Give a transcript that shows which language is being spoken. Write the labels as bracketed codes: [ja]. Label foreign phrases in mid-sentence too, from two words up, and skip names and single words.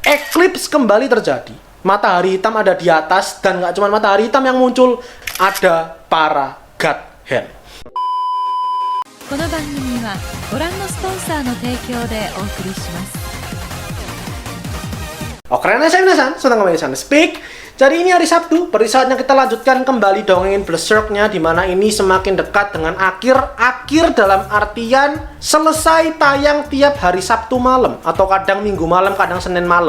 [id] Eclipse kembali terjadi. Matahari hitam ada di atas, dan nggak cuma matahari hitam yang muncul, ada para God Hand. [ja] この番組はご覧のスポンサーの提供でお送りします。 [id] Oke, saya Minasan, sedang kembali di Speak. Jadi ini hari Sabtu, berarti saatnya kita lanjutkan kembali dongengin Berserk-nya, dimana ini semakin dekat dengan akhir dalam artian selesai tayang tiap hari Sabtu malam, atau kadang Minggu malam, kadang Senin malam.